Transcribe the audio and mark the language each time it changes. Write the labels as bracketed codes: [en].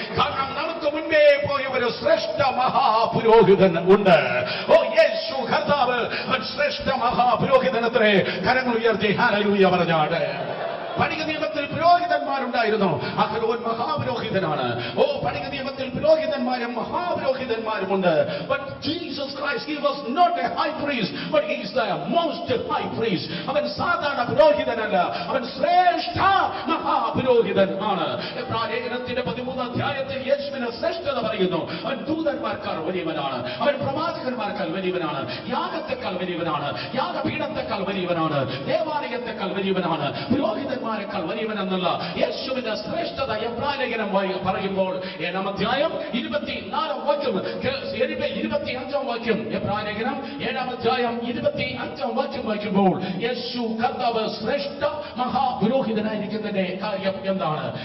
[ml] കാരണം നമുക്ക് മുൻപേ പോയ ഒരു ശ്രേഷ്ഠ മഹാപുരോഹിതൻ ഉണ്ട്. ഓ യേശു കർത്താവ് ശ്രേഷ്ഠ മഹാപുരോഹിതനത്രേ. കരങ്ങൾ ഉയർത്തി ഹല്ലേലൂയ പറഞ്ഞാട്. പഴയ നിയമത്തിൽ പുരോഹിതന്മാരുണ്ടായിരുന്നു. അഹരോൻ മഹാപുരോഹിതനാണ്. ഓ പഴയ നിയമത്തിൽ പുരോഹിതന്മാരും മഹാപുരോഹിതന്മാരുമുണ്ട്. [en] But Jesus Christ, he was not a high priest, but he is the most high priest. [ml] അവൻ സാധാരണ പുരോഹിതനല്ല, അവൻ ശ്രേഷ്ഠ മഹാപുരോഹിതൻ ആണ്. ലേഖനത്തിന്റെ 13 അധ്യായത്തിൽ യേശുവിനെ ശ്രേഷ്ഠത പറയുന്നു. അവൻ ദൂതന്മാർക്കാൾ വലിയവനാണ്, അവൻ പ്രവാചകന്മാർക്കാൾ വലിയവനാണ്, യാഗത്തെക്കാൾ വലിയവനാണ്, യാഗപീഠത്തെക്കാൾ വലിയവനാണ്, ദേവാലയത്തെക്കാൾ വലിയവനാണ്, പുരോഹിതന്മാരെക്കാൾ വലിയവനെന്നുള്ള യേശുവിന്റെ ശ്രേഷ്ഠത എബ്രായലേഖനം പറയുമ്പോൾ 7-ാം അധ്യായം 24-ാം വാക്യം, 25-ാം വാക്യം, എബ്രായലേഖനം 7-ാം അധ്യായം 25-ാം വാക്യം വായിക്കുമ്പോൾ യേശു കർത്താവ് ശ്രേഷ്ഠ മഹാപുരോഹിതനായിരിക്കുന്നതിന്റെ കാര്യം എന്താണ്?